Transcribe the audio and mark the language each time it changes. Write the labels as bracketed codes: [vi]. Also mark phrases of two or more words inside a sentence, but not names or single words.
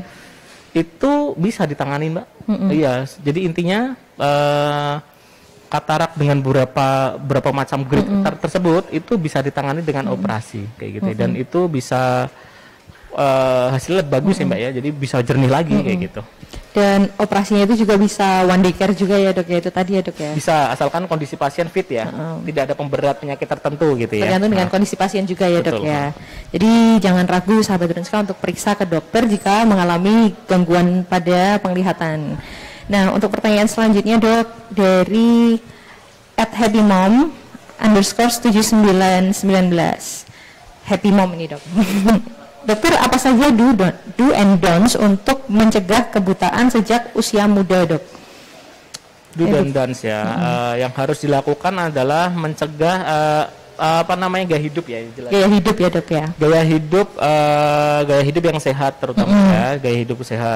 [id] Itu bisa ditangani, Mbak. Iya, jadi intinya katarak dengan beberapa macam grade tersebut itu bisa ditangani dengan operasi kayak gitu, dan itu bisa hasilnya bagus ya, Mbak ya, jadi bisa jernih lagi kayak gitu. Dan operasinya itu juga bisa [en] one day care [id] juga ya, Dok ya, itu tadi ya, Dok ya. Bisa, asalkan kondisi pasien fit ya, tidak ada pemberat penyakit tertentu gitu ya. Tergantung dengan kondisi pasien juga ya, Dok ya. Jadi jangan ragu sahabat Drunska untuk periksa ke dokter jika mengalami gangguan pada penglihatan. Nah, untuk pertanyaan selanjutnya, Dok, dari @happymom_7919. Happy Mom ini, Dok. Dokter, apa saja [en] do and don'ts [id] untuk mencegah kebutaan sejak usia muda, Dok? Do dan don'ts ya. Yang harus dilakukan adalah mencegah gaya hidup ya, jelas. Gaya hidup ya, Dok ya. Gaya hidup yang sehat terutama ya, gaya hidup sehat.